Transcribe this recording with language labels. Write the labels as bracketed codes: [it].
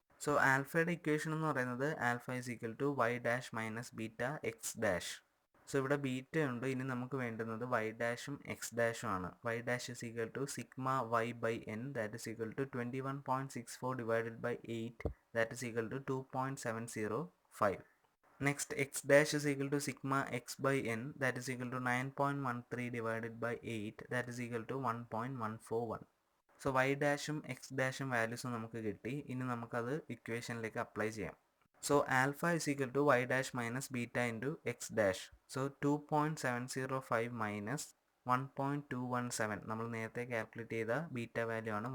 [en] so [ml] ആൽഫയുടെ equation എന്ന് പറയുന്നത് [en] Alpha is equal to y dash minus beta x dash. [ml] So ഇവിടെ beta ഉണ്ട്, ഇനി നമുക്ക് വേണ്ടുന്നത് വൈ ഡാഷും എക്സ് ഡാഷും ആണ്. [en] Y dash is equal to sigma y by n, that is equal to 21.64 divided by 8, that is equal to 2.705. Next, x dash is equal to sigma x by n, that is equal to 9.13 divided by 8, that is equal to 1.141. [ml] So Y ഡാഷും X ഡാഷും വാല്യൂസും നമുക്ക് കിട്ടി. ഇനി നമുക്കത് ഇക്വേഷനിലേക്ക് apply ചെയ്യാം. [en] So alpha is equal to y dash minus beta into x dash. [ml] So 2.705 minus 1.217, നമ്മൾ നേരത്തെ calculate ചെയ്ത beta value ആണ്.